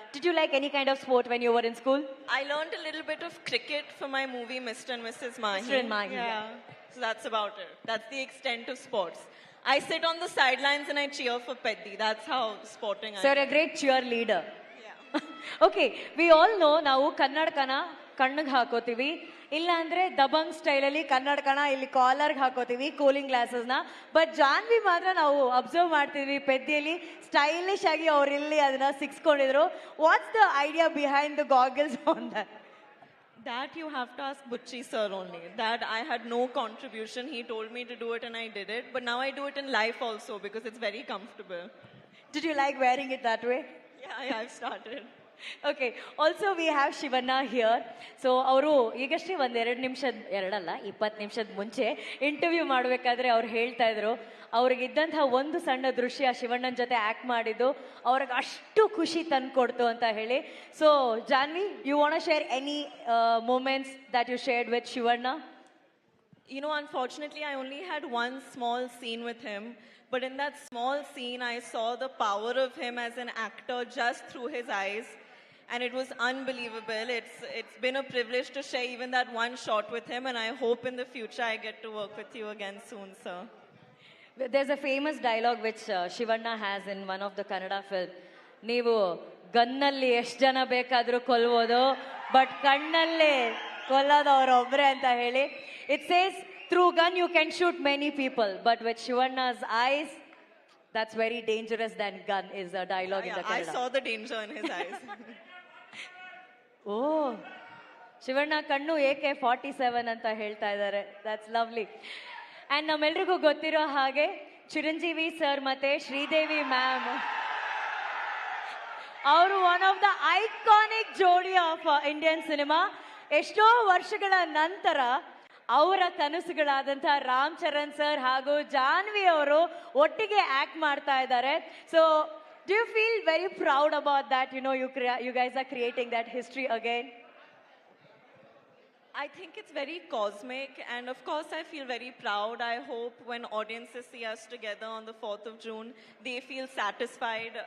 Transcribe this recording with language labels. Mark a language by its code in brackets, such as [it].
[en] Did you like any kind of sport when you were in school? I learned a little bit of cricket for my movie Mr. and Mrs. Mahi. Mr. and Mahi. Yeah. So that's about it. That's the extent of sports. I sit on the sidelines and I cheer for Peddi. That's how sporting I am. So you're a great cheerleader. [kn] Okay, [en] we all know [kn] ನಾವು ಕನ್ನಡಕನ ಕಣ್ಣಿಗೆ ಹಾಕೋತೀವಿ, ಇಲ್ಲ ಅಂದ್ರೆ ದಬಂಗ್ ಸ್ಟೈಲಲ್ಲಿ ಕನ್ನಡಕನ ಇಲ್ಲಿ ಕಾಲರ್ಗೆ ಹಾಕೋತೀವಿ, cooling ಗ್ಲಾಸಸ್ನ. But Janhvi ಮಾತ್ರ ನಾವು observe ಮಾಡ್ತಿದ್ವಿ ಪೆದ್ದಿಯಲ್ಲಿ stylish ಆಗಿ ಅವ್ರು ಇಲ್ಲಿ ಅದನ್ನ ಸಿಕ್ಸ್ಕೊಂಡಿದ್ರು. [en] What's the idea behind the goggles on that? That you have to ask Butchi sir only. That I had no contribution. He told me to do it and I did it. But now I do it in life also because it's very comfortable. Did you like wearing it that way? Yeah, I've started. Okay, also we have Shivanna here. [kn] So ಅವರು ಈಗಷ್ಟೇ ಒಂದು 20 ನಿಮಿಷದ ಮುಂಚೆ interview ಮಾಡಬೇಕಾದ್ರೆ ಅವ್ರು ಹೇಳ್ತಾ ಇದ್ರು ಅವ್ರಿಗಿದ್ದಂತಹ ಒಂದು ಸಣ್ಣ ದೃಶ್ಯ ಶಿವಣ್ಣನ ಜೊತೆ ಆಕ್ಟ್ ಮಾಡಿದ್ದು ಅವ್ರಿಗೆ ಅಷ್ಟು ಖುಷಿ ತಂದ್ಕೊಡ್ತು ಅಂತ ಹೇಳಿ. [en] So Janvi, you want to share any moments that you shared with Shivanna? You know, unfortunately, I only had one small scene with him. But in that small scene, I saw the power of him as an actor just through his eyes. And it was unbelievable. It's been a privilege to share even that one shot with him. And I hope in the future I get to work with you again soon, sir. There's a famous dialogue which Shivanna has in one of the Kannada film. [kn] ನೀವು ಗನ್ನಲ್ಲಿ ಎಷ್ಟು ಜನ ಬೇಕಾದರೂ ಕೊಲ್ಬೋದು, but ಕಣ್ಣಲ್ಲೇ ಕೊಲ್ಲೋದು ಅವರೊಬ್ಬರೇ ಅಂತ ಹೇಳಿ. [en] It says through gun you can shoot many people, but with Shivanna's eyes, that's very dangerous than gun is a dialogue in the Kannada. I saw the danger in his eyes. [kn] Oh, Shivanna ಕಣ್ಣು AK-47 ಅಂತ ಹೇಳ್ತಾ ಇದ್ದಾರೆ. [en] That's lovely. [kn] And ನಮ್ಮೆಲ್ರಿಗೂ ಗೊತ್ತಿರೋ ಹಾಗೆ Chiranjeevi sir ಮತ್ತೆ Sridevi ma'am ಅವರು [en] one of the iconic [kn] ಜೋಡಿ of Indian cinema. ಎಷ್ಟೋ ವರ್ಷಗಳ ನಂತರ ಅವರ ಕನಸುಗಳಾದಂತಹ ರಾಮ್ ಚರಣ್ ಸರ್ ಹಾಗೂ ಜಾನ್ವಿ ಅವರು ಒಟ್ಟಿಗೆ ಆಕ್ಟ್ ಮಾಡ್ತಾ ಇದ್ದಾರೆ. [en] So do you feel very proud about that? You know, you guys are creating that history again. I think it's very cosmic, and of course I feel very proud. I hope when audiences see us together on the 4th of June, they feel satisfied.